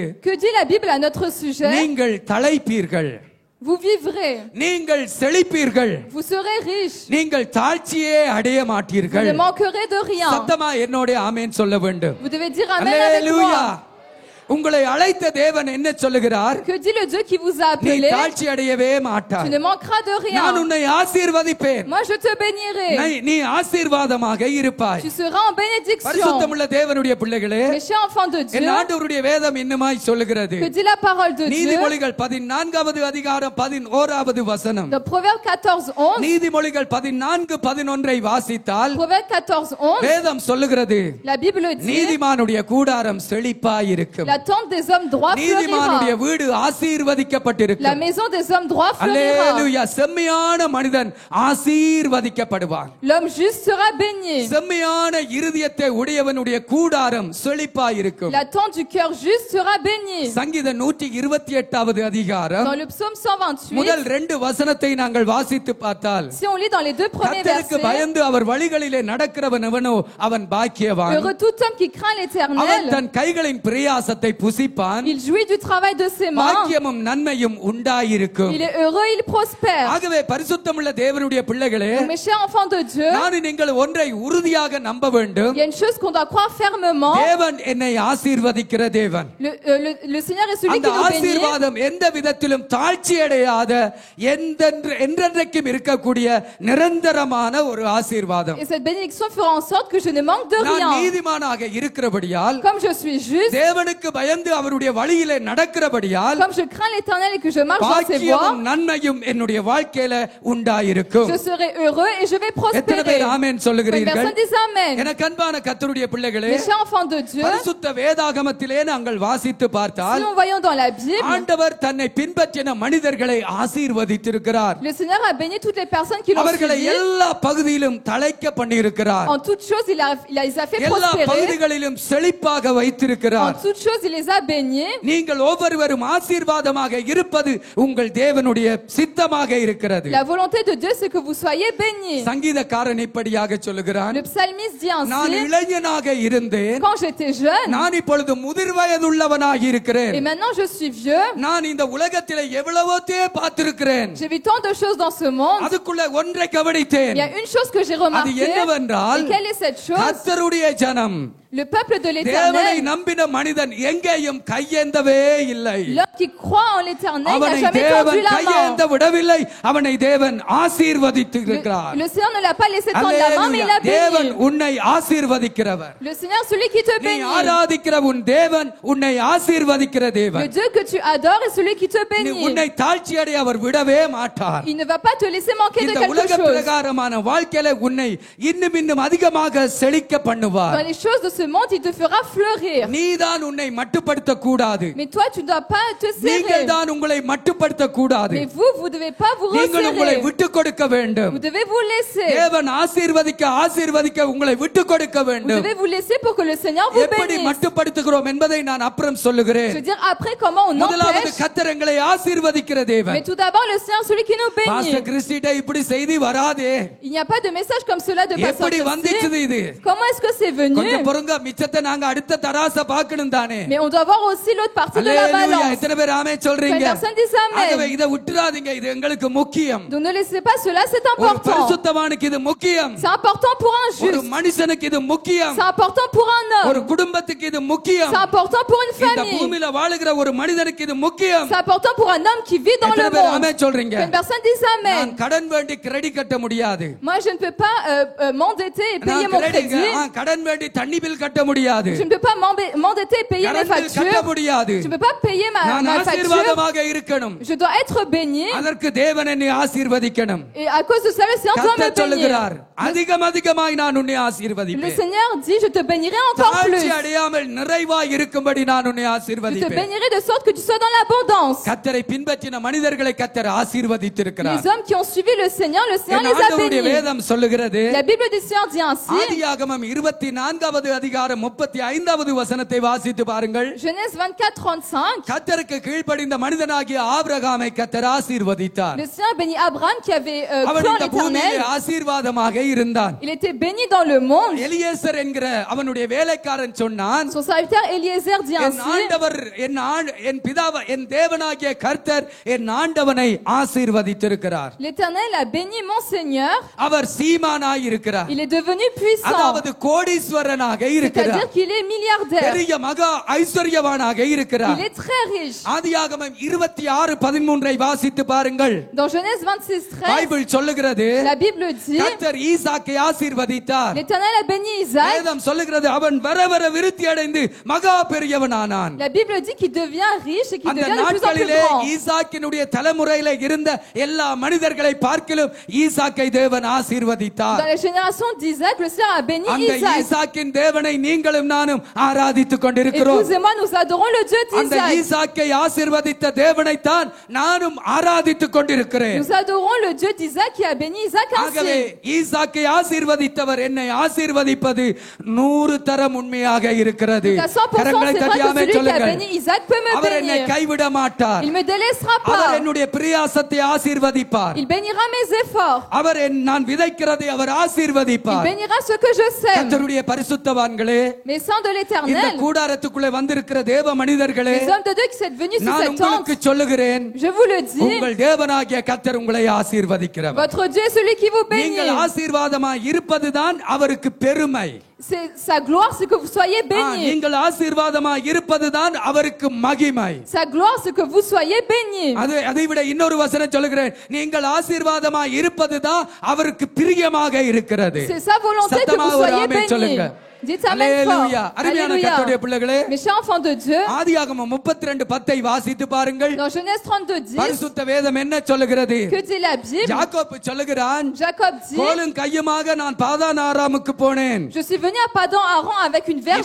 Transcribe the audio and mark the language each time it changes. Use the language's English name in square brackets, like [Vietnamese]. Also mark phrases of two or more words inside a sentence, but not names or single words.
[French] Que dit la Bible à notre sujet? [Tamil] நீங்கள் தழைப்பீர்கள், [French] Vous vivrez. [Tamil] நீங்கள் செழிப்பீர்கள், [French] Vous serez riches. [Tamil] நீங்கள் தாழ்ச்சியே அடைய [French] Vous [Tamil] மாட்டீர்கள். [French] ne manquerez de rien. [Tamil] சத்தமா என்னோட ஆமென் சொல்ல வேண்டும். [French] Vous devez dire Amen avec [Tamil] அல்லேலூயா. [French] moi. [Tamil] உங்களை அழைத்த தேவன் என்ன சொல்லுகிறார்? [French] Que dit le Dieu qui vous a [Tamil] நீ [French] appelé? [Tamil] தாழ்ச்சி அடையவே [French] Tu [Tamil] மாட்டாய். [French] ne manqueras de [Tamil] நான் [French] rien. [Tamil] உன்னை ஆசீர்வதிப்பேன். [French] Moi, je te bénirai. [Tamil] நீ ஆசீர்வாதமாக இருப்பாய். [French] Tu seras en bénédiction. [Tamil] பரிசுத்தமுள்ள தேவனுடைய பிள்ளைகளே, [French] Mes chers enfants de Dieu, [Tamil] என் ஆண்டவருடைய வேதம் இன்னுமாய் சொல்லுகிறது. [French] que dit la parole de Dieu? [Tamil] நீதிமொழிகள் 14வது அதிகாரம் 11வது வசனம். [French] Dans Proverbe 14-11, [Tamil] நீதிமொழிகள் 14:11 வாசித்தால் [French] Proverbe 14-11, [Tamil] வேதம் சொல்லுகிறது, [French] la Bible dit, [Tamil] நீதிமானுடைய கூடாரம் செழிப்பாய் இருக்கும். [French] la tente des hommes droits [Tamil] நீதிமானுடைய [French] fleurira. [Tamil] வீடு [French] La [Tamil] ஆசீர்வதிக்கப்பட்டிருக்கும். [French] maison des hommes droits fleurira. [Tamil] அல்லேலூயா. செம்மையான மனிதன் ஆசீர்வதிக்கப்படுவான். [French] L'homme juste sera béni. [Tamil] செம்மையான இருதயத்தை உடையவனுடைய கூடாரம் செழிப்பாய் இருக்கும். [French] La tente du cœur juste sera bénie. [Tamil] சங்கீதம் 128வது அதிகாரம் [French] Dans le psaume 128, [Tamil] முதல் 2 வசனத்தை நாங்கள் வாசித்து பார்த்தால், [French] si on lit dans les 2 premiers [Tamil] கர்த்தருக்கு [French] versets, [Tamil] பயந்து அவர் வழிகளிலே நடக்கிறவன் எவனோ அவன் பாக்கியவான். [French] heureux tout homme qui craint [Tamil] அவன் [French] l'Éternel, [Tamil] தன் கைகளின் பிரயாசத்தை புசிப்பான். [French] il jouit du travail de ses mains, [Tamil] பாக்கியமும் நன்மையும் உண்டாயிருக்கும். [French] il est heureux, il prospère. [Tamil] ஆகவே பரிசுத்தமுள்ள தேவனுடைய பிள்ளைகளே, [French] Donc, mes chers enfants de Dieu, [Tamil] நான் நீங்கள் ஒன்றை உறுதியாக நம்ப வேண்டும். [French] il y a une chose qu'on doit croire fermement. [Tamil] தேவன் என்னை ஆசீர்வதிக்கிற தேவன். [French] Le Seigneur est celui [Tamil] அந்த [French] qui nous bénit. [Tamil] ஆசீர்வாதம் எந்த விதத்திலும் தாழ்ச்சி அடையாத என்றென்றைக்கும் இருக்கக்கூடிய நிரந்தரமான ஒரு ஆசீர்வாதம். [French] Et cette bénédiction fera en sorte que je ne manque de [Tamil] நான் [French] rien. [Tamil] நீதிமானாக இருக்கிறபடியால், [French] Comme je suis juste, [Tamil] தேவனுக்கு பயந்து அவருடைய வழியிலே நடக்கிறபடியால், [French] comme je crains l'Éternel et que je marche dans ses voies, [Tamil] பாக்கியமும் நன்மையும் என்னுடைய வாழ்க்கையில உண்டாயிருக்கும். [French] je serai heureux et je vais [Tamil] எத்தனை [French] prospérer. [Tamil] பேர் ஆமென் சொல்லுகிறீர்கள்? [French] Personne dit Amen. [Tamil] எனக்கு அன்பான கர்த்தருடைய பிள்ளைகளே, [French] Mes chers enfants de Dieu, [Tamil] பரிசுத்த வேதாகமத்திலே நாங்கள் வாசித்து பார்த்தால், [French] si nous voyons dans la Bible, [Tamil] ஆண்டவர் தன்னை பின்பற்றின மனிதர்களை ஆசீர்வதித்திருக்கிறார். [French] le Seigneur a béni toutes les personnes qui l'ont [Tamil] அவர்களை [French] suivi. [Tamil] எல்லா பகுதியிலும் தழைக்க பண்ணியிருக்கிறார். [French] En toutes choses, il les a fait [Tamil] எல்லா [French] prospérer. [Tamil] பகுதிகளிலும் செழிப்பாக வைத்திருக்கிறார். [French] En toutes choses, tu les as baignés. [Tamil] நீங்கள் ஒவ்வொருவரும் ஆசீர்வாதமாக இருப்பது உங்கள் தேவனுடைய சித்தமாக இருக்கிறது. [French] La volonté de Dieu, c'est que vous soyez bénis. [Tamil] சங்கீதக்காரன் இப்படியாக சொல்லுகிறான், [French] Le psalmiste dit [Tamil] நான் [French] ainsi, [Tamil] இளைஞனாக இருந்தேன், [French] quand j'étais jeune, [Tamil] நான் இப்பொழுது முதிர் வயதுள்ளவனாக [French] et [Tamil] இருக்கிறேன். [French] maintenant je suis vieux, [Tamil] நான் இந்த உலகத்திலே எவ்வளவோத்தே பார்த்திருக்கிறேன். [French] j'ai vu tant de choses dans ce monde. [Tamil] அதுக்குள்ள ஒன்றை கவனித்தேன். [French] Il y a une chose que j'ai [Tamil] அது [French] remarquée, [Tamil] என்னவென்றால், [French] et quelle est cette chose? [Tamil] கர்த்தருடைய ஜனம், [French] Le peuple de [Tamil] தேவனை [French] l'Éternel, [Tamil] நம்பின மனிதன் எங்கேயும் கையேந்தவே இல்லை. [French] l'homme qui croit en l'Éternel n'a [Tamil] அவனை [French] jamais [Tamil] தேவன் [French] tendu la [Tamil] கையேந்த [French] main. [Tamil] விடவில்லை, அவனை தேவன் ஆசீர்வதித்திருக்கிறார். [French] Le Seigneur ne l'a pas laissé tendre la main, mais il l'a [Tamil] தேவன் [French] béni. [Tamil] உன்னை ஆசீர்வதிக்கிறவர். [French] Le Seigneur, celui qui te [Tamil] நீ [French] bénit. [Tamil] ஆராதிக்கிற உன் தேவன் உன்னை ஆசீர்வதிக்கிற [French] Le [Tamil] தேவன். [French] Dieu que tu adores est celui qui te [Tamil] நீ [French] bénit. [Tamil] உன்னை தாழ்ச்சியடைய அவர் விடவே மாட்டார். [French] Il ne va pas te laisser manquer de [Tamil] இந்த [French] quelque [Tamil] உலக [French] chose. [Tamil] பிரகாரமான வாழ்க்கையில உன்னை இன்னும் அதிகமாக செழிக்க [French] Dans [Tamil] பண்ணுவார். [French] les choses de ce monde, il te fera fleurir. [Tamil] நீதான் உன்னை மட்டுப்படுத்த கூடாது. [French] Mais toi, tu ne dois pas te [Tamil] நீங்கள் [French] serrer. [Tamil] தான் உங்களை மட்டுப்படுத்த கூடாது. [French] Mais vous devez pas vous [Tamil] நீங்கள் உங்களை [French] resserrer. [Tamil] விட்டு கொடுக்க வேண்டும். [French] Vous devez vous laisser. [Tamil] தேவன் ஆசீர்வதிக்க உங்களை விட்டு கொடுக்க [French] Vous [Tamil] வேண்டும். [French] devez vous laisser pour que le Seigneur vous [Tamil] எப்படி [French] bénisse. [Tamil] மட்டுப்படுத்துகிறோம் என்பதை நான் அப்புறம் சொல்லுகிறேன். [French] Je veux dire après comment on [Tamil] முதலாவது [French] empêche. [Tamil] கர்த்தர் எங்களை ஆசீர்வதிக்கிற தேவன். [French] Mais tout d'abord, le Seigneur, celui qui nous [Tamil] பாஸ்டர் [French] bénit. [Tamil] கிறிஸ்டிட்ட இப்படி செய்தி வராதே. [French] Il n'y a pas de message comme cela de Pasteur [Tamil] எப்படி வந்துச்சு [French] Christy. [Tamil] இது? [French] Comment est-ce que c'est venu? [Tamil] கொஞ்சம் பொறுங்க, மிச்சத்தை நாங்க அடுத்த தராச பார்க்கணும் தானே. [French] Mais on doit voir aussi l'autre partie de la [Tamil] அல்லேலூயா. [French] balance. [Tamil] எத்தனை பேர் ஆமென் சொல்றீங்க? [French] Quelle personne dit [Tamil] ஆகவே [French] amen? [Tamil] இதை விட்டுறாதீங்க, இது எங்களுக்கு முக்கியம். [French] Donc ne laissez pas cela, c'est [Tamil] ஒரு [French] important. [Tamil] பரிசுத்தவானுக்கு இது முக்கியம். [French] C'est important pour un [Tamil] ஒரு [French] juste. [Tamil] மனுஷனுக்கு இது முக்கியம். [French] C'est important pour un [Tamil] ஒரு [French] homme. [Tamil] குடும்பத்துக்கு இது முக்கியம். [French] C'est important pour une [Tamil] இந்த [French] famille. [Tamil] பூமியில வாழுகிற ஒரு மனிதனுக்கு இது முக்கியம். [French] C'est important pour un homme qui vit dans [Tamil] எத்தனை [French] le [Tamil] பேர் [French] monde. [Tamil] ஆமென் சொல்றீங்க? [French] Quelle personne dit [Tamil] நான் [French] amen? [Tamil] கடன் வேண்டி கிரெடிட் கட்ட முடியாது. [French] Moi, je ne peux pas m'endetter et payer [Tamil] நான் [French] mon crédit. [Tamil] கடன் வேண்டி தண்ணி பில் கட்ட முடியாது. [French] Je ne peux pas m'endetter et payer mes [Tamil] கடன் bill கட்ட [French] factures. [Tamil] முடியாது. [French] Je ne peux pas payer ma [Tamil] நான் [French] facture. [Tamil] ஆசீர்வாதமாக இருக்கணும். [French] Je dois être béni. [Tamil] அதற்கு தேவன் என்னை ஆசீர்வதிக்கணும். [French] Et à cause de ça, le Seigneur doit me [Tamil] கர்த்தர் சொல்லுகிறார், [French] bénir. [Tamil] அதிகமாய் நான் உன்னை [French] Le [Tamil] ஆசீர்வதிப்பேன். [French] Seigneur dit, je te bénirai encore plus. [Tamil] தாழ்ச்சி அடையாமல் நிறைவாய் இருக்கும்படி நான் உன்னை [French] Je te [Tamil] ஆசீர்வதிப்பேன். [French] bénirai de sorte que tu sois dans l'abondance. [Tamil] கர்த்தரை பின்பற்றின மனிதர்களை கர்த்தர் ஆசீர்வதித்திருக்கிறார். [French] Les hommes qui ont suivi le Seigneur [Tamil] என் [French] les a [Tamil] ஆண்டவருடைய [French] bénis. [Tamil] வேதம் சொல்லுகிறது, [French] La Bible du Seigneur dit ainsi, [Tamil] ஆதியாகமம் 24வது அதிகாரம் 35வது வசனத்தை வாசித்து பாருங்கள். [French] Genèse 24:35, [Tamil] கர்த்தருக்கு கீழ்ப்படிந்த மனிதனாகிய ஆபிரகாமை கர்த்தர் ஆசீர்வதித்தார். [French] le Seigneur bénit Abraham qui avait [Tamil] அவன் [French] cru en [Tamil] இந்த பூமியிலே [French] l'Éternel. [Tamil] ஆசீர்வாதமாக இருந்தான். [French] Il était béni dans le monde. [Tamil] எலியேசர் என்கிற அவனுடைய வேலைக்காரன் சொன்னான், [French] Son serviteur Eliezer dit [Tamil] என் [French] ainsi, [Tamil] ஆண்டவர் என் பிதாவ என் தேவனாகிய கர்த்தர் என் ஆண்டவனை ஆசீர்வதித்திருக்கிறார். [French] l'Éternel a béni mon Seigneur. [Tamil] அவர் சீமானாய் இருக்கிறார். [French] Il est devenu puissant. [Tamil] அதாவது கோடீஸ்வரனாக இருக்கிறார். [French] C'est-à-dire qu'il est milliardaire. [Tamil] பெரிய மகா ஐஸ்வர்யவானாக இருக்கிறார். [French] Il est très riche. [Tamil] ஆதியாகமம் 26:13 வாசித்து பாருங்கள். [French] Dans Genèse 26:13, [Tamil] பைபிள் சொல்லுகிறது, [French] la Bible dit, [Tamil] கர்த்தர் ஈசாக்கை ஆசீர்வதித்தார். [French] l'Éternel a béni Isaac. [Tamil] வேதம் சொல்லுகிறது, அவன் வர வர விருத்தி அடைந்து மகா பெரியவனானான். [French] La Bible dit qu'il devient riche et qu'il [Tamil] அந்த [French] devient de plus en plus [Tamil] நாட்களிலே [French] grand. [Tamil] ஈசாக்கினுடைய தலைமுறையில இருந்த எல்லா மனிதர்களை பார்க்கிலும் ஈசாக்கை தேவன் ஆசீர்வதித்தார். [French] Dans les générations d'Isaac, le Seigneur a béni [Tamil] அந்த [French] Isaac. [Tamil] ஈசாக்கின் தேவனை நீங்களும் நானும் ஆராதித்துக் கொண்டிருக்கிறோம். [French] Et vous et moi, nous adorons le Dieu [Tamil] அந்த [French] d'Isaac. [Tamil] ஈசாக்கை ஆசீர்வதித்த தேவனைத்தான் நானும் ஆராதித்துக் கொண்டிருக்கிறேன். [French] Nous adorons le Dieu d'Isaac qui a béni Isaac [Tamil] ஆகவே [French] ainsi. [Tamil] ஈசாக்கை ஆசீர்வதித்தவர் என்னை ஆசீர்வதிப்பது 100 தரம் உண்மையாக இருக்கிறது. [French] Donc à 100%, [Tamil] கரங்களை [French] c'est vrai [Tamil] தட்டி [French] que [Tamil] ஆமென் [French] celui qui a [Tamil] சொல்லுங்கள். [French] béni Isaac peut me [Tamil] அவர் என்னை [French] bénir. [Tamil] கைவிட மாட்டார். [French] Il me délaissera [Tamil] அவர் [French] pas. [Tamil] என்னுடைய பிரயாசத்தை ஆசீர்வதிப்பார். [French] Il bénira mes efforts. [Tamil] அவர் நான் விதைக்கிறதை அவர் [French] Il [Tamil] ஆசீர்வதிப்பார். [French] bénira ce que je sème. [Tamil] கர்த்தருடைய பரிசுத்தவான்களே, [French] Mes saints de [Tamil] இந்த [French] l'Éternel, [Tamil] கூடாரத்துக்குள்ளே வந்திருக்கிற தேவ மனிதர்களே, [French] les hommes de Dieu qui sont venus sur [Tamil] நான் [French] cette [Tamil] உங்களுக்கு [French] tente, [Tamil] சொல்லுகிறேன், [French] je vous le dis, [Tamil] உங்கள் தேவனாகிய கர்த்தர் உங்களை ஆசீர்வதிக்கிறவர். [French] votre Dieu est celui qui vous [Tamil] நீங்கள் [French] bénit. [Tamil] ஆசீர்வாதமாய் இருப்பதுதான் அவருக்கு பெருமை. [French] C'est sa gloire, c'est que vous soyez bénis. [Tamil] நீங்கள் ஆசீர்வாதமாய் இருப்பதுதான் அவருக்கு மகிமை. [French] Sa gloire, c'est que vous soyez bénis. [Tamil] அதை விட இன்னொரு வசனம் சொல்லுகிறேன், நீங்கள் ஆசீர்வாதமாய் இருப்பதுதான் அவருக்கு பிரியமாக இருக்கிறது. [French] C'est sa volonté que [Tamil] சத்தமாக [French] vous [Tamil] ஒரு [French] soyez [Tamil] ஆமென் சொல்லுங்க. [French] bénis. Dites amen [Tamil] அல்லேலூயா. [French] fort. [Tamil] அருமையான கர்த்தருடைய பிள்ளைகளே, [French] Mes chers enfants de Dieu, [Tamil] ஆதியாகமம் 32:10 வாசித்து பாருங்கள். [French] dans Genèse 32:10, [Tamil] பரிசுத்த வேதம் என்ன சொல்லுகிறது? [French] que dit la Bible? [Tamil] யாக்கோபு சொல்லுகிறான், [French] Jacob dit, [Tamil] கோலும் கையுமாக நான் பாதான் ஆராமுக்கு போனேன். [French] je suis venu à Padan Aram avec une verge